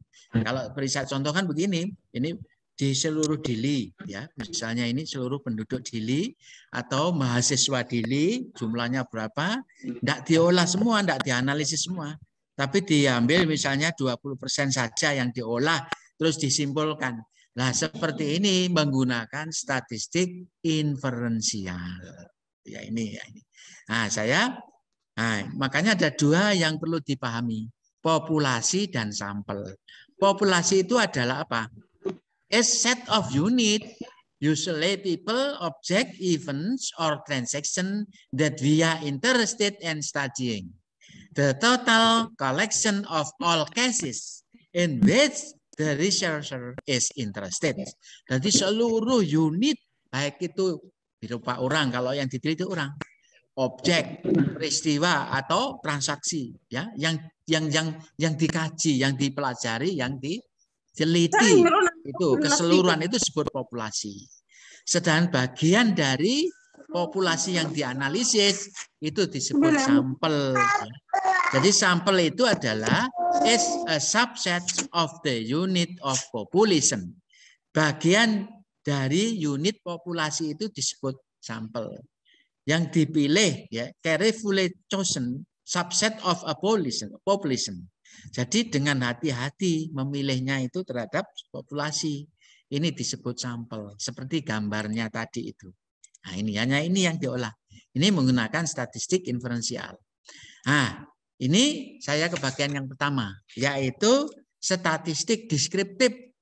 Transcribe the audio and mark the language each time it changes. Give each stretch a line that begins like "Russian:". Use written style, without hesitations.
Indonesian: Kalau beri saya contoh kan begini, ini di seluruh Dili, ya, misalnya ini seluruh penduduk Dili atau mahasiswa Dili, jumlahnya berapa, tidak diolah semua, tidak dianalisis semua, tapi diambil misalnya 20% saja yang diolah, terus disimpulkan. Nah, seperti ini menggunakan statistik inferensial. Ya ini, ya ini. Nah, makanya ada dua yang perlu dipahami, populasi dan sampel. Populasi itu adalah apa?
English: A set of unit, usually people, object, events, or transaction that we are interested in studying. The total collection of all cases in which the researcher is interested.
Indonesian: Jadi seluruh unit, baik itu berupa orang, kalau yang diteliti orang, objek, peristiwa atau transaksi, ya, yang dikaji, yang dipelajari, yang diteliti, itu keseluruhan itu disebut populasi. Sedangkan bagian dari populasi yang dianalisis itu disebut sampel. Ya. Jadi sampel itu adalah
English: is a subset of the unit of population.
Indonesian: Bagian dari unit populasi itu disebut sampel. Yang dipilih, ya,
English: carefully chosen subset of a population.
Indonesian: Jadi dengan hati-hati memilihnya itu terhadap populasi. Ini disebut sampel, seperti gambarnya tadi itu. Nah, ini hanya ini yang diolah. Ini menggunakan statistik inferensial. Nah, ini saya ke bagian yang pertama, yaitu statistik deskriptif.